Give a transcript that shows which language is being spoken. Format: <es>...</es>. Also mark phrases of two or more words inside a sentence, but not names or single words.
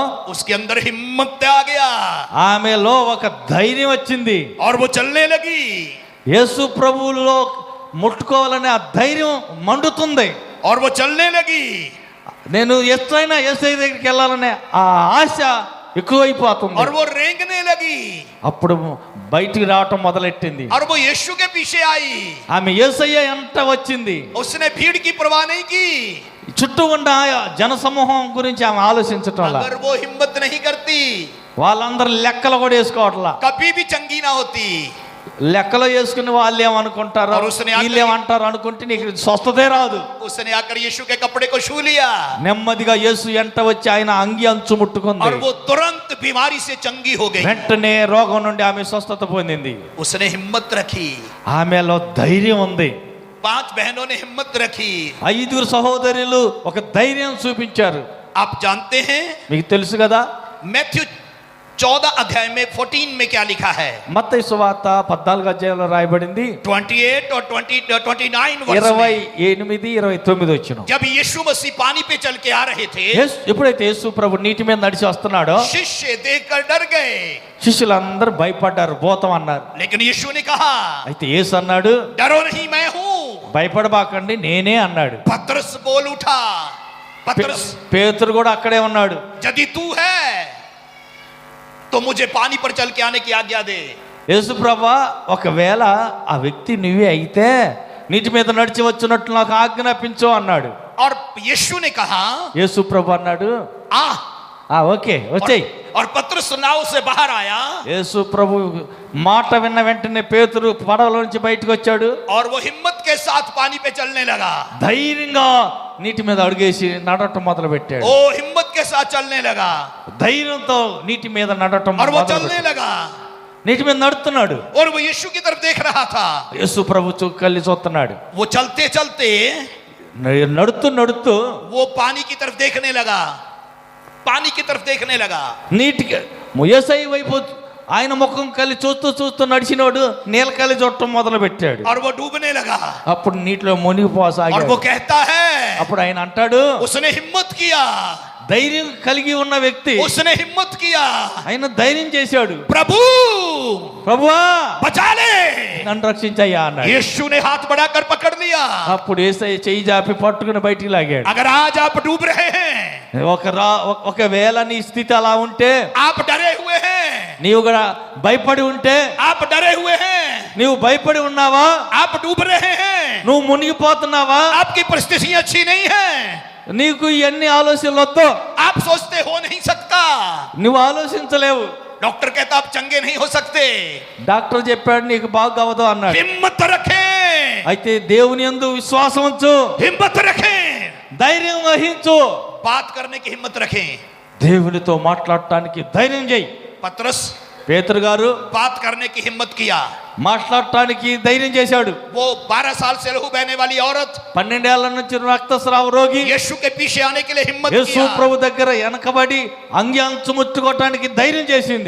<hi>उसके अंदर हिम्मत आ गया</hi> <te>ఆమెలో ఒక ధైర్యం వచ్చింది.</te> <hi>और वो चलने लगी.</hi> <te>యేసు ప్రభువులో ముట్టుకోవాలనే ఆ ధైర్యం మండుతుంది.</te> <hi>और वो चलने लगी.</hi> <te>నేను ఎట్లయినా యేసయ్య దగ్గరికి వెళ్ళాలనే ఆ ఆశ ఎక్కువైపోతుంది.</te> <hi>और वो रेंगने लगी.</hi> <te>అప్పుడు బయటికి రావటం మొదలెట్టింది.</te> <hi>और वो यीशु के पीछे आई.</hi> <te>ఆమె యేసయ్య ఎంట వచ్చింది.</te> <hi>उसने भीड़ की परवाह नहीं की.</hi> <te>చుట్టూ ఉన్న జన సమూహం గురించి ఆమె ఆలోచించటం వల్ల</te> <hi>अगर वो हिम्मत नहीं करती,</hi> <te>వాళ్ళందరూ లెక్కలు కూడా వేసుకోవట్లా.</te> <hi>कभी भी चंगी ना होती.</hi> <te>లెక్కలో వేసుకుని వాళ్ళు ఏమనుకుంటారు, వీళ్ళు ఏమంటారు అనుకుంటే నీకు స్వస్థతే రాదు.</te> <hi>उसने आकर यीशु के कपड़े को छू लिया.</hi> <te>నెమ్మదిగా యేసు ఎంట వచ్చి ఆయన అంగి అంచు ముట్టుకుంది.</te> <hi>और वो तुरंत बीमारी से चंगी हो गई.</hi> <te>వెంటనే రోగం నుండి ఆమె స్వస్థత పొందింది.</te> <hi>उसने हिम्मत रखी.</hi> <te>ఆమెలో ధైర్యం ఉంది.</te> <hi>5 बहनों ने हिम्मत रखी.</hi> <te>5 సహోదరులు ఒక ధైర్యం చూపించారు.</te> <hi>आप जानते हैं,</hi> <te>మీకు తెలుసు కదా,</te> <hi>मैथ्यू 14 अध्याय में 14 में क्या लिखा है?</hi> <te>మత్తయి సువార్త 14 అధ్యాయంలో రాయబడింది</te> <hi>28 और 29 वर्ष में</hi> <te>28, 29 వచ్చిన.</te> <hi>जब यीशु मसीह पानी पे चल के आ रहे थे,</hi> <te>ఎప్పుడైతే యేసు ప్రభు నీటి మీద నడిచి వస్తున్నాడో</te> <hi>शिष्य देखकर डर गए,</hi> <te>శిష్యులందరూ భయపడ్డారు, భూతం అన్నారు.</te> <hi>लेकिन यीशु ने कहा,</hi> <te>అయితే యేసు అన్నాడు,</te> <hi>डरो नहीं, मैं हूं.</hi> <te>భయపడబాకండి, నేనే అన్నాడు.</te> <hi>पतरस बोल उठा, पतरस</hi> <te>పేతురు కూడా అక్కడే ఉన్నాడు.</te> <hi>यदि तू है तो मुझे पानी पर चल के आने की आज्ञा दे.</hi> <te>యేసు ప్రభువా, ఒకవేళ ఆ వ్యక్తి నువ్వే అయితే నీటి మీద నడిచి వచ్చినట్లు నాకు ఆజ్ఞాపించు అన్నాడు.</te> <hi>और यीशु ने कहा,</hi> <te>యేసు ప్రభు అన్నాడు, ఓకే వచ్చేయ్.</te> <hi>और पतरस नाव से बाहर आया,</hi> <te>యేసు ప్రభు మాట విన్న వెంటనే పేతురు పడవలో నుంచి బయటకు వచ్చాడు.</te> <hi>और वो हिम्मत के साथ पानी पे चलने लगा.</hi> <te>ధైర్యంగా నీటి మీద అడుగేసి నడటం మొదలు పెట్టాడు.</te> <hi>वो हिम्मत के साथ चलने लगा</hi> <te>ధైర్యంతో నీటి మీద నడటం</te> <hi>और वो</hi> <te>మొదలు</te> <hi>चलने</hi> <te>పెట్టాడు.</te> <hi>लगा</hi> <te>నీటి మీద నడుస్తున్నాడు.</te> <hi>और वो यीशु की तरफ देख रहा था.</hi> <te>యేసు ప్రభు కళ్ళి చూస్తున్నాడు.</te> <hi>वो चलते चलते</hi> <te>నడుతూ నడుతూ</te> <hi>वो पानी की तरफ देखने लगा, पानी की तरफ देखने लगा.</hi> <te>నీటికి యేసయ్య వైపు ఆయన ముఖం కలిసి చూస్తూ చూస్తూ నడిచినోడు నీళ్ళ కలి చూడటం మొదలు పెట్టాడు.</te> <hi>और वो डूबने लगा.</hi> <te>అప్పుడు నీటిలో</te> <hi>और</hi> <te>మునిగిపోసాగాడు.</te> <hi>वो कहता है,</hi> <te>అప్పుడు ఆయన అంటాడు,</te> <hi>उसने हिम्मत किया,</hi> <te>ధైర్యం కలిగి ఉన్న వ్యక్తి</te> <hi>उसने हिम्मत किया,</hi> <te>ఆయన ధైర్యం చేశాడు.</te> <hi>प्रभु</hi> <te>ప్రభువా</te> <hi>बचा ले.</hi> <te>నన్ను రక్షించయ్యా అన్నాడు.</te> <hi>यीशु ने हाथ बढ़ाकर पकड़ लिया.</hi> <te>అప్పుడు యేసయ్య చెయ్యి జాపి పట్టుకుని బయటికి లాగాడు.</te> <hi>अगर आज आप डूब रहे हैं,</hi> <te>ఒకవేళ నీ స్థితి అలా ఉంటే,</te> <hi>आप डरे हुए हैं,</hi> <te>నీవు కూడా భయపడి ఉంటే,</te> <hi>आप डरे हुए हैं,</hi> <te>నీవు భయపడి ఉన్నావా,</te> <hi>आप डूब रहे हैं,</hi> <te>నువ్వు మునిగిపోతున్నావా,</te> <hi>आपकी परिस्थिति अच्छी नहीं है,</hi> <te>నీకు ఇవన్నీ ఆలోచనలు వద్దు,</te> <hi>आप सोचते हो नहीं सकता,</hi> <te>నువ్వు ఆలోచించలేవు.</te> <hi>डॉक्टर कहता आप चंगे नहीं हो सकते,</hi> <te>డాక్టర్ చెప్పాడు నీకు బాగవదు అన్నాడు.</te> <hi>हिम्मत रखें,</hi> <te>అయితే దేవుని యందు విశ్వాసం ఉంచు,</te> <hi>हिम्मत रखें,</hi> <te>ధైర్యం వహించు,</te> <hi>बात करने की हिम्मत रखें.</hi> <te>దేవునితో మాట్లాడటానికి ధైర్యం చేయి.</te> <hi>पतरस</hi> <te>పేతురు గారు</te> <hi>बात करने की हिम्मत किया.</hi> <te>మాట్లాడటానికి ధైర్యం చేశాడు.</te> <hi>वो 12 साल से लहू बहने वाली औरत</hi> <te>12 ఏళ్ల నుంచి రక్తస్రావ రోగి</te> <hi>यीशु के पीछे आने के लिए हिम्मत</hi> <te>యేసు</te> <hi>किया.</hi> <te>ప్రభు దగ్గర వెనకబడి అంగి అంచు ముట్టుకోవటానికి ధైర్యం చేసింది.</te>